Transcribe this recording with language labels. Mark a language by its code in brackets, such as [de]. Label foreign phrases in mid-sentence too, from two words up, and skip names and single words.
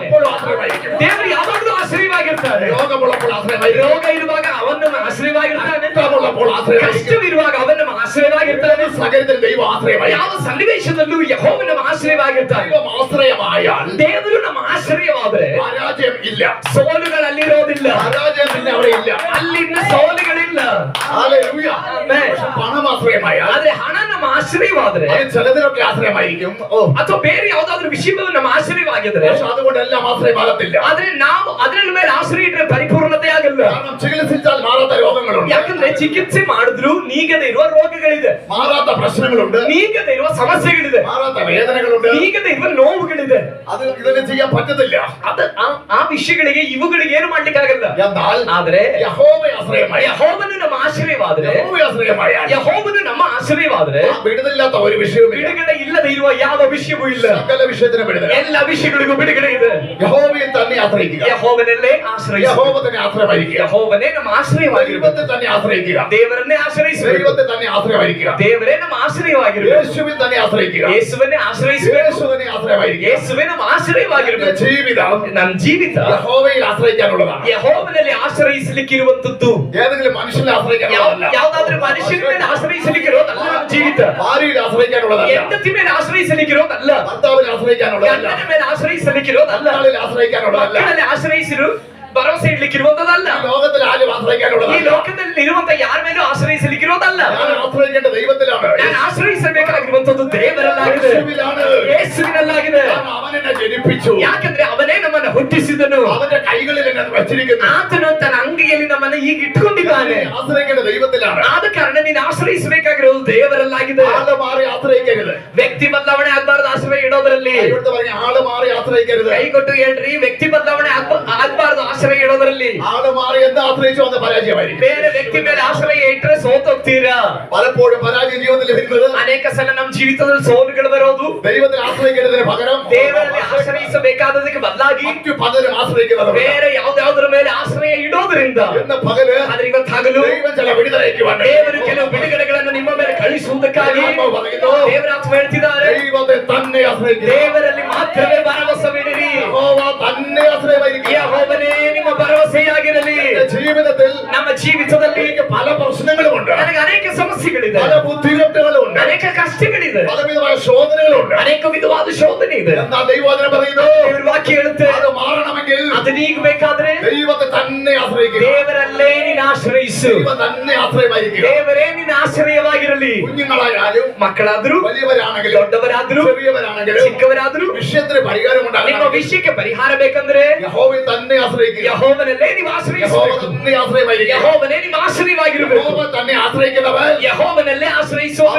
[ml] എപ്പോഴും ആശ്രയമായിരിക്കും. [kn] ದೇವರು ಯಾವಾಗಲೂ ಆಶ್ರಯವಾಗಿರ್ತಾನೆ. [ml] രോഗമുള്ളപ്പോൾ ആശ്രയമായിരിക്കും. [kn] ರೋಗ ಇರುವಾಗ ಅವನ ನಮ್ಮ ಆಶ್ರಯವಾಗಿರ್ತಾನೆ. [ml] കഷ്ടമുള്ളപ്പോൾ ആശ്രയമായിരിക്കും. [kn] ಕಷ್ಟವಿರುವಾಗ ಅವನ ನಮ್ಮ ಆಶ್ರಯವಾಗಿರ್ತಾನೆ. [ml] സകലത്തിൽ ദൈവം ആശ്രയമായി. [kn] ಯಾವ ಸನ್ನಿವೇಶದಲ್ಲೂ ಯೆಹೋವ ನಮ್ಮ ಆಶ್ರಯವಾಗಿರ್ತಾನೆ. [ml] ദൈവം ആശ്രയമായാൽ [kn] ದೇವರು ನಮ್ಮ ಆಶ್ರಯವಾದ್ರೆ [ml] പരാജയം ഇല്ല. [kn] ಸೋಲುಗಳಲ್ಲಿರೋದಿಲ್ಲ. [ml] പരാജയം പിന്നെ അവിടെ ഇല്ല. [kn] ಅಲ್ಲಿನ ಸೋಲುಗಳಿಲ್ಲ. [ml] ഹല്ലേലൂയ. [kn] ಆಮೆನ್. [ml] പക്ഷെ പണം ആശ്രയമായാൽ [kn] ಆದ್ರೆ ಹಣ ನಮ್ಮ ಆಶ್ರಯವಾದ್ರೆ [ml] അത് ചിലതിലൊക്കെ ആശ്രയമായിരിക്കും. [kn] ಅಥವಾ ಬೇರೆ ಯಾವ್ದಾದ್ರು ವಿಷಯಗಳು ನಮ್ಮ ಆಶ್ರಯವಾಗಿದ್ರೆ [ml] പക്ഷെ അതുകൊണ്ട് എല്ലാം ആശ്രയമാകത്തില്ല. [kn] ಆದ್ರೆ ನಾವು ಅದರ ಮೇಲೆ ಆಶ್ರಯ ಇಟ್ಟರೆ ಪರಿಪೂರ್ಣತೆ ಆಗಲ್ಲ. [ml] കാരണം ചികിത്സിച്ചാൽ മാറാത്ത രോഗങ്ങളുണ്ട്. [kn] ಯಾಕಂದ್ರೆ ಚಿಕಿತ್ಸೆ ಮಾಡಿದ್ರು ನೀಗದೆ ಇರುವ ರೋಗಗಳಿದೆ, [ml] മാറാത്ത പ്രശ്നങ്ങളുണ്ട്. [kn] ನೀಗದೆ ಇರುವ ಸಮಸ್ಯೆಗಳಿದೆ, [ml] മാറാത്ത വേദനകളുണ്ട്. [kn] ನೀಗದೆ ಇರುವ ನೋವುಗಳಿದೆ. [ml] അത് ഇതിന് ചെയ്യാൻ പറ്റത്തില്ല. [kn] ಅದ ಆ ವಿಷಯಗಳಿಗೆ ಇವುಗಳಿಗೆ ಏನು ಮಾಡ್ಲಿಕ್ಕೆ ಆಗಲ್ಲ. [ml] എന്നാൽ [kn] ಆದ್ರೆ [ml] യഹോവ ആശ്രയമായി. [kn] ಯೆಹೋವನು ನಮ್ಮ ಆಶ್ರಯವಾದ್ರೆ [ml] യഹോവ ആശ്രയമായാൽ [kn] ಯೆಹೋವನು ನಮ್ಮ ಆಶ್ರಯವಾದ್ರೆ [ml] വിടുതലില്ലാത്ത ഒരു വിഷയവുമില്ല. [kn] ಬಿಡುಗಡೆ ಇಲ್ಲ ಇಲ್ಲದೆ ಇರುವ ಯಾವ ವಿಷಯವೂ ಇಲ್ಲ. ಸಕಲ ವಿಷಯത്തിന് ಬಿಡುಗಡೆ. ಎಲ್ಲ ವಿಷಯಗಳಿಗೂ ಬಿಡುಗಡೆ ಇದೆ. [ml] യഹോവയെ തന്നെ ആശ്രയിക്കുക. [kn] ಯೆಹೋವನಲ್ಲೇ ಆಶ್ರಯಿಸಿ. [ml] യഹോവ തന്നെ ആശ്രയമായിരിക്കുക. [kn] ಯೆಹೋವನೇ ನಮ್ಮ ಆಶ್ರಯವಾಗಿರಬೇಕು. [ml] ദൈവത്തെ തന്നെ ആശ്രയിക്കുക. [kn] ದೇವರನ್ನೇ ಆಶ್ರಯಿಸಬೇಕು. [ml] ദൈവത്തെ തന്നെ ആശ്രയമായിരിക്കുക. [kn] ದೇವರೇ ನಮ್ಮ ಆಶ್ರಯವಾಗಿರಬೇಕು. [ml] യേശുവിൽ തന്നെ ആശ്രയിക്കുക. [kn] ಯೇಸುವನ್ನೇ ಆಶ್ರಯಿಸಬೇಕು. [ml] യേശു തന്നെ ആശ്രയമായിരിക്കുക. [kn] ಯೇಸುವೇ ನಮ್ಮ ಆಶ್ರಯವಾಗಿರಬೇಕು. [ml] ജീവിതം [kn] ನನ್ನ ಜೀವಿತ [ml] യഹോവയിൽ ആശ്രയിക്കാനുള്ളതാണ്. [kn] ಯೆಹೋವನಲ್ಲಿ ಆಶ್ರಯಿಸಲಿಕ್ಕಿರುವಂತದ್ದು. [ml] ഏതെങ്കിലും മനുഷ്യനെ ആശ്രയിക്കാനുള്ളതല്ല. [kn] ಯಾವುದಾದ್ರೂ ಮನುಷ್ಯನ ಮೇಲೆ ಆಶ್ರಯಿಸಲಿಕ್ಕಿರೋದಲ್ಲ ನಮ್ಮ ಜೀವಿತ. [ml] ഭാര്യയിൽ ആശ്രയിക്കാനുള്ളതല്ല. [kn] ಹೆಂಡತಿ ಮೇಲೆ ಆಶ್ರಯಿಸಲಿಕ್ಕಿರೋದಲ್ಲ. [ml] ഭർത്താവിൽ ആശ്രയിക്കാനുള്ളതല്ല. [kn] ಗಂಡನ ಮೇಲೆ ಆಶ್ರಯಿಸಲಿಕ್ಕಿರೋದಲ್ಲ. [ml] മക്കളിൽ ആശ്രയിക്കാനുള്ളതല്ല. [kn] ಮಕ್ಕಳಲ್ಲಿ ಆಶ್ರಯಿಸಿರು ಭರವಸೆ ಇಡ್ಲಿಕ್ಕಿರುವಂತದಲ್ಲ. [ml] ഈ ലോകത്തിൽ ആരും ആശ്രയിക്കാനുള്ളതല്ല. [kn] ಈ ಲೋಕದಲ್ಲಿ ಇರುವಂತ ಯಾರ ಮೇಲೂ ಆಶ್ರಯಿಸಲಿಕ್ಕಿರೋದಲ್ಲ. [ml] ഞാൻ ആശ്രയിക്കേണ്ട ദൈവത്തിലാണ്. [kn] ನಾನು ಆಶ್ರಯಿಸಬೇಕಾಗಿರುವಂತದ್ದು ದೇವರಲ್ಲಾಗಿದೆ, [ml] യേശുവിലാണ്. [kn] ಯೇಸುವಿನಲ್ಲಾಗಿದೆ. [ml] അവൻ എന്നെ ജനിപ്പിച്ചു. [kn] ಯಾಕಂದ್ರೆ ಅವನೇ ನಮ್ಮನ್ನ ಹುಟ್ಟಿಸಿದನು. [ml] അവന്റെ കൈകളിൽ എന്നെ വച്ചിരിക്കുന്നു. [kn] ಆತನು ತನ್ನ ಅಂಗೈಯಲ್ಲಿ ನಮ್ಮನ್ನ ಈಗ ಇಟ್ಕೊಂಡಿದ್ದಾನೆ. [ml] ആശ്രയിക്കേണ്ട ദൈവത്തിലാണ്. [kn] ಆದ ಕಾರಣ ನೀನು ಆಶ್ರಯಿಸಬೇಕಾಗಿರೋದು ದೇವರಲ್ಲಾಗಿದೆ. [ml] ആള് മാറി ആശ്രയിക്കരുത്. [kn] ವ್ಯಕ್ತಿ ಬದಲಾವಣೆ ಆಗ್ಬಾರ್ದು ಆಶ್ರಯ ಇಡೋದ್ರಲ್ಲಿ. [ml] ഇവിടുത്തെ പറഞ്ഞ ആള് മാറി ആശ്രയിക്കരുത്. [kn] ಕೈ ಕೊಟ್ಟು ಹೇಳ್ರಿ, ವ್ಯಕ್ತಿ ಬದಲಾವಣೆ ಆಗ್ಬಾರ್ದು ಆಶ್ರಯ ಇಡೋದ್ರಲ್ಲಿ. [ml] ആള് മാറി എന്ന് ആശ്രയിച്ചു വന്ന പരാജയമായിരിക്കും. [kn] ಬೇರೆ ವ್ಯಕ್ತಿ ಮೇಲೆ ಆಶ್ರಯ ಇಟ್ಟರೆ ಸೋತೋಗ್ತೀರಾ. [ml] പലപ്പോഴും പരാജയം ജീവിതത്തിൽ വരുന്നത് [kn] ಅನೇಕ ಸಲ ನಮ್ಮ ಜೀವಿತದಲ್ಲಿ ಸೋಲುಗಳು ಬರೋದು [ml] ദൈവത്തിൽ ആശ്രയിക്കുന്നതിന് പകരം [kn] ದೇವರಲ್ಲಿ ಆಶ್ರಯಿಸಬೇಕಾದದಕ್ಕೆ ಬದಲಾಗಿ [ml] മറ്റു പലരും ആശ്രയിക്കുന്നത് [kn] ಬೇರೆ ಯಾವ್ದಾವ್ದ್ರ ಮೇಲೆ ಆಶ್ರಯ ಇಡೋದ್ರಿಂದ. [ml] എന്ന പകല് [kn] ಆದ್ರೆ ಇವತ್ತಾಗಲು [ml] ദൈവം ചില വിടുതലയ്ക്കുവാണ്. [kn] ದೇವರು ಕೆಲವು ಬಿಡುಗಡೆಗಳನ್ನು ನಿಮ್ಮ ಮೇಲೆ ಕಳಿಸುವುದಕ್ಕಾಗಿ ದೇವರಾತ್ಮ ಹೇಳ್ತಿದ್ದಾರೆ, [ml] ദൈവത്തെ തന്നെ ആശ്രയിക്കുക. [kn] ದೇವರಲ್ಲಿ ಮಾತ್ರವೇ ಭರವಸವಿಡಿರಿ. [ml] യഹോവ തന്നെ ആശ്രയമായിരിക്കുക. [kn] ಯೆಹೋವನೇ ನಿಮ್ಮ ಭರವಸೆಯಾಗಿರಲಿ. [ml] ജീവിതത്തിൽ [kn] ನಮ್ಮ ಜೀವಿತದಲ್ಲಿ [ml] എനിക്ക് പല പ്രശ്നങ്ങളുമുണ്ട്. [kn] ನನಗೆ ಅನೇಕ ಸಮಸ್ಯೆಗಳಿದೆ, [ml] പല ബുദ്ധിമുട്ടുകളുമുണ്ട്. [kn] ಅನೇಕ ಕಷ್ಟಗಳಿದೆ, [ml] പലവിധമായ ശോധനകളുണ്ട്. [kn] ಅನೇಕ ವಿಧವಾದ ಶೋಧನೆ ಇದೆ. [ml] എന്നാൽ ദൈവവചനം പറയുന്നു, [kn] ದೇವರ ವಾಕ್ಯ ಹೇಳುತ್ತೆ, [ml] അത് മാറണമെങ്കിൽ [kn] ಅದು ನೀಗಬೇಕಾದ್ರೆ [ml] ദൈവത്തെ തന്നെ ആശ്രയിക്കുക. [kn] ದೇವರಲ್ಲೇ ನೀನು ಆಶ್ರಯಿಸು. [ml] ദൈവം തന്നെ ആശ്രയമായിരിക്കുക. [kn] ದೇವರೇ ನಿನ್ನ ಆಶ್ರಯವಾಗಿರಲಿ. [ml] കുഞ്ഞുങ്ങളായാലും [kn] ಮಕ್ಕಳಾದ್ರು, [ml] വലിയവരാണെങ്കിലും [kn] ದೊಡ್ಡವರಾದ್ರು, [ml] ചെറിയവരാണെങ്കിലും [kn] ಚಿಕ್ಕವರಾದ್ರು [ml] വിഷയത്തിന് പരിഹാരം [kn] ನಿಮ್ಮ [ml] ഉണ്ടാകണം. [kn] ವಿಷಯಕ್ಕೆ ಪರಿಹಾರ ಬೇಕಂದ್ರೆ [ml] യഹോവയെ തന്നെ ആശ്രയിക്കുക. [kn] ಯೆಹೋವನಲ್ಲೇ ನೀವು [ml] യഹോവ [kn] ಆಶ್ರಯಿಸಬೇಕು. [ml] തന്നെ ആശ്രയമായിരിക്കുക. [kn] ಯೆಹೋವನೇ ನಿಮ್ಮ ಆಶ್ರಯವಾಗಿರಬೇಕು. [ml] യഹോവ തന്നെ ആശ്രയിക്കുന്നവൻ [kn] ಯೆಹೋವನಲ್ಲೇ ಆಶ್ರಯಿಸುವವರು